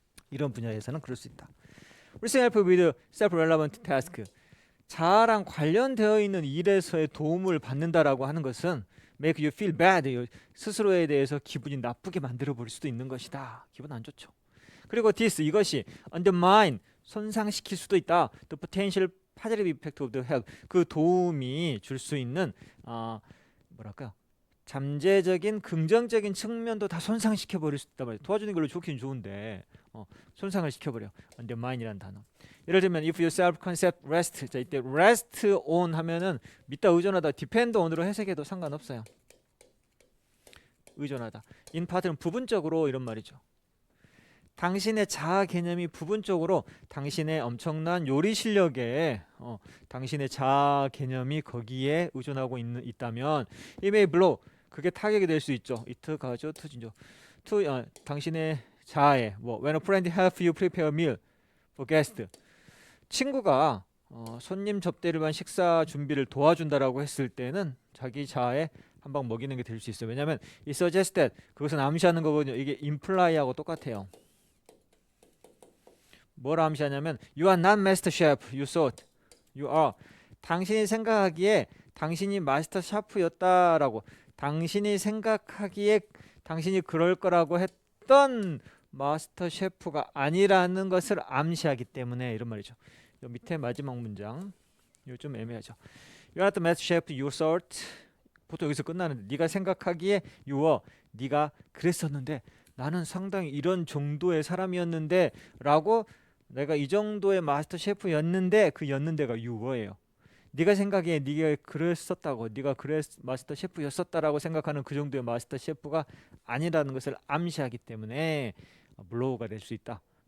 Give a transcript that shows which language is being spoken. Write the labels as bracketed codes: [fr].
[ko] 이런 분야에서는 그럴 수 있다. [en] Receive help with self-relevant task, [ko] 자아랑 관련되어 있는 일에서의 도움을 받는다라고 하는 것은 [en] make you feel bad, [ko] 스스로에 대해서 기분이 나쁘게 만들어 버릴 수도 있는 것이다. 기분 안 좋죠. 그리고 this, 이것이 undermine, 손상시킬 수도 있다. [en] The potential positive effect of the help, [ko] 그 도움이 줄 수 있는 뭐랄까요? 잠재적인 긍정적인 측면도 다 손상시켜 버릴 수 있단 말이에요. 도와주는 걸로 좋긴 좋은데 손상을 시켜버려. undermine이라는 단어. 예를 들면 [en] if your self concept rest, [ko] 자 이때 rest on 하면은 믿다 의존하다 depend on으로 해석해도 상관없어요. 의존하다. in part는 부분적으로 이런 말이죠. 당신의 자아 개념이 부분적으로 당신의 엄청난 요리 실력에 당신의 자아 개념이 거기에 의존하고 있다면 [en] it may blow, [ko] 그게 타격이 될 수 있죠. it 가죠, 투진죠. 당신의 자아에 뭐 [en] when a friend help you prepare a meal for guest. [ko] 친구가 손님 접대를 위한 식사 준비를 도와준다라고 했을 때는 자기 자아에 한 방 먹이는 게 될 수 있어요. 왜냐하면 이 [en] suggest that [ko] 그것은 암시하는 거거든요. 이게 imply하고 똑같아요. 뭘 암시하냐면 [en] you are not master chef, you thought you are. [ko] 당신이 생각하기에 당신이 마스터 샤프였다라고, 당신이 생각하기에 당신이 그럴 거라고 했던 마스터 셰프가 아니라는 것을 암시하기 때문에 이런 말이죠. 요 밑에 마지막 문장 이거 좀 애매하죠. [en] You are not the master chef you thought. [ko] 보통 여기서 끝나는데 네가 생각하기에 [en] you were, [ko] 네가 그랬었는데 나는 상당히 이런 정도의 사람이었는데 라고, 내가 이 정도의 마스터 셰프였는데 그 였는데가 you were예요. 네가 생각에 네가 그랬었다고, 네가 마스터 셰프였었다라고 생각하는 그 정도의 마스터 셰프가 아니라는 것을 암시하기 때문에 블로우가 될 수 있다.